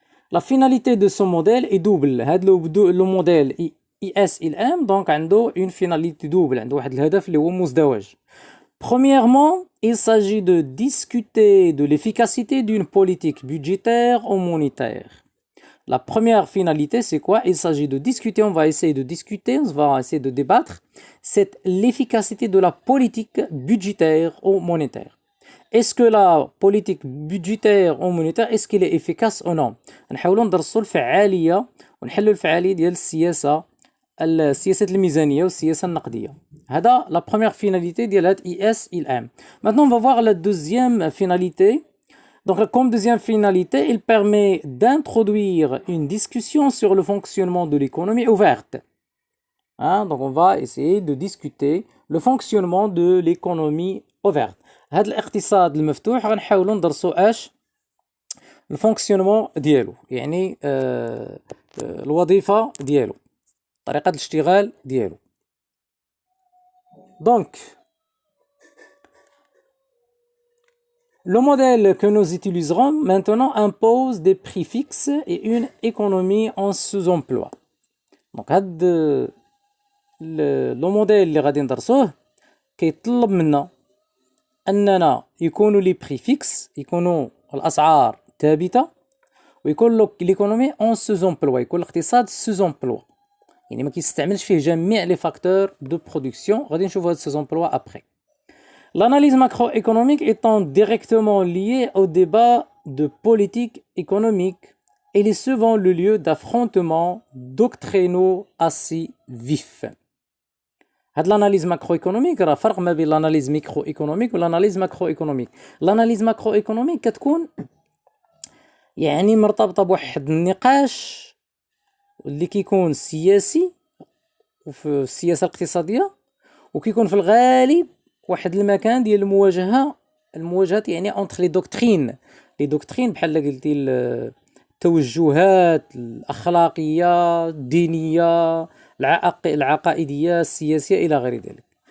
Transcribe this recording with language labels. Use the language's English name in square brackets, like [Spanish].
[French] La finalité de ce modèle est double. [Arabic] هاد لو موديل ISLM donc عنده une finalité double، عنده واحد الهدف اللي هو مزدوج. [French] Premièrement, il s'agit de discuter de l'efficacité d'une politique budgétaire ou monétaire. La première finalité, c'est quoi? Il s'agit de discuter, on va essayer de discuter, on va essayer de débattre, c'est l'efficacité de la politique budgétaire ou monétaire. Est-ce que la politique budgétaire ou monétaire, est-ce qu'elle est efficace ou non? [Arabic] نحاولوا ندرسوا الفعالية ونحلوا الفعالية ديال السياسة الميزانية والسياسة النقدية. [French] هذا la première finalité ديال هاد ISLM. Maintenant, on va voir la deuxième finalité. Donc, comme deuxième finalité, il permet d'introduire une discussion sur le fonctionnement de l'économie ouverte. Hein? Donc, on va essayer de discuter le fonctionnement de l'économie ouverte. [Arabic] هذا الاقتصاد المفتوح غنحاولوا ندرسوا الفونكسيونمون ديالو يعني الوظيفة ديالو طريقة الاشتغال ديالو. [French] Donc, le modèle que nous utiliserons maintenant impose des prix fixes et une économie en sous-emploi. Donc, le modèle [Arabic] اللي غادي ندرسوه كيطلب منا أننا يكونوا لي بري فيكس، يكونوا الأسعار ثابتة، ويكون ليكونومي اون سوز-امبلوا، يكون الاقتصاد سوز-امبلوا، يعني ما كيستعملش فيه جميع لي فاكتور دو برودكسيون. غادي نشوفوا هاد سوز-امبلوا ابري. [French] L'analyse macroéconomique étant directement liée au débat de politique économique, elle est souvent le lieu d'affrontements doctrinaux assez vifs. [Arabic] هاد l'analyse macroéconomique راه فرق ما بين l'analyse microéconomique و l'analyse macroéconomique. l'analyse macroéconomique كتكون يعني مرتبطة بواحد النقاش اللي كيكون سياسي وفي السياسة الاقتصادية، وكيكون في الغالب واحد المكان ديال المواجهات يعني اونتر لي دوكترين بحال قلتي التوجهات الاخلاقيه الدينيه العقائديه السياسيه الى غير ذلك.